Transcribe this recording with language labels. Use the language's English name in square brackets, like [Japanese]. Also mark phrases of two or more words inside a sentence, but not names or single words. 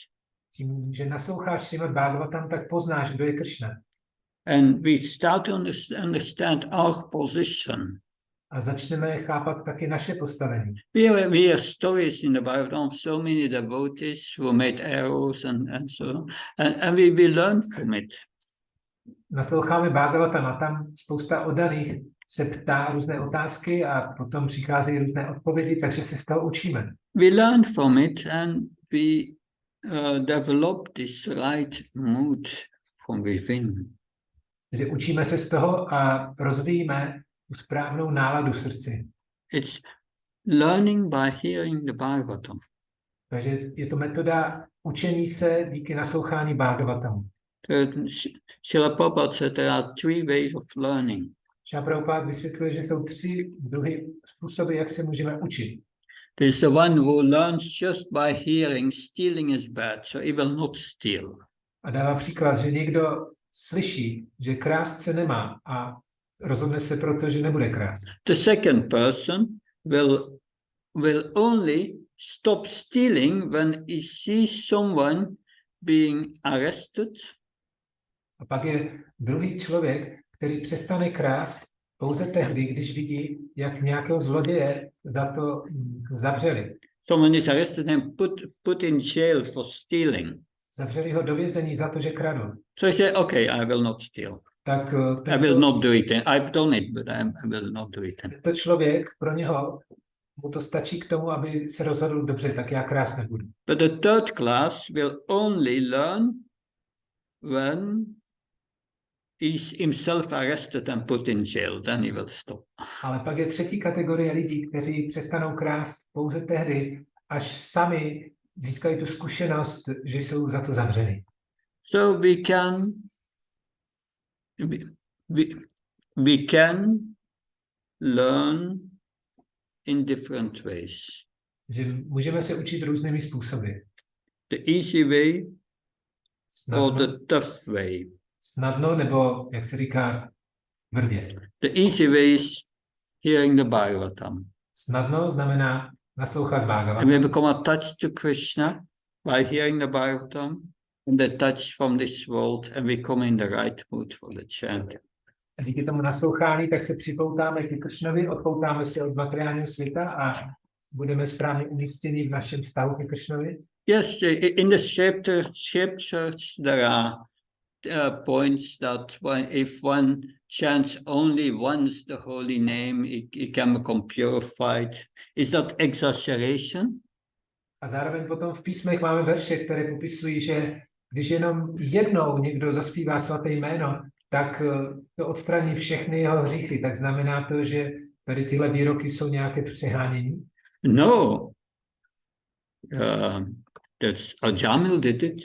[Czech] Tím, že nasloucháš Srimad Bhagavatam, tak poznáš, kdo je Krishna. [English] And we start to understand our position. [Czech] A začneme chápat taky naše postavení. [English] We hear stories in the Bible of so many devotees who made errors and so on, and we learn from it. [Czech] Nasloucháme Bhagavatam a tam spousta oddaných se ptá různé otázky a potom přicházejí různé odpovědi, takže se z toho učíme. [English] We learn from it and we develop this right mood from within. [Czech] Takže učíme se z toho a rozvíjíme tu správnou náladu v srdci. [English] It's learning by hearing the Bhagavatam. [Czech] Takže je to metoda učení se díky naslouchání Bhagavatamu. [English] Srila Prabhupada said there are 3 ways of learning. [Czech] Srila Prabhupada vysvětluje, že jsou 3 druhy způsoby, jak se můžeme učit. [English] There's the one who learns just by hearing, stealing is bad, so he will not steal. [Czech] A dává příklad, že někdo slyší, že krást se nemá a rozhodne se proto, že nebude krást. [English] The second person will only stop stealing when he sees someone being arrested. [Czech] A pak je druhý člověk, který přestane krást pouze tehdy, když vidí, jak nějakého zloděje za to zavřeli. [English] Someone is arrested and put in jail for stealing. [Czech] Zavřeli ho do vězení za to, že kradl. [English] So he said, okay, I will not steal. [Czech] Tak [English] I will not do it. I've done it, but I will not do it. [Czech] to člověk, pro něho mu to stačí k tomu, aby se rozhodl, dobře, tak já krást nebudu. [English] But the third class will only learn when he's himself arrested and put in jail. Then he will stop. [Czech] Ale pak je třetí kategorie lidí, kteří přestanou krást pouze tehdy, až sami získají tu zkušenost, že jsou za to zavřeni. [English] So we can learn in different ways. [Czech] Že můžeme se učit různými způsoby. [English] The easy way [Czech] Snadno, [English] or the tough way. [Czech] snadno nebo, jak se říká, tvrdě. [English] The easy way is hearing the Bhagavatam. [Czech] Snadno znamená naslouchat [English] And [Czech] Bhagavatam. [English] we become attached to Krishna by hearing the Bhagavatam and detached from this world, and we come in the right mood for the chant. [Czech] A díky tomu naslouchání, tak se připoutáme ke Kršnovi, odpoutáme se od materiálního světa a budeme správně umístěni v našem vztahu ke Kršnovi. [English] Yes, in the scriptures there are points that if one chants only once the holy name, it can become purified. Is that exaggeration? [Czech] A zároveň potom v písmech máme verše, které popisují, že když jenom jednou někdo zaspívá svaté jméno, tak to odstraní všechny jeho hříchy. Tak znamená to, že tady tyhle výroky jsou nějaké přehánění? [English] No. That's Ajamil did it.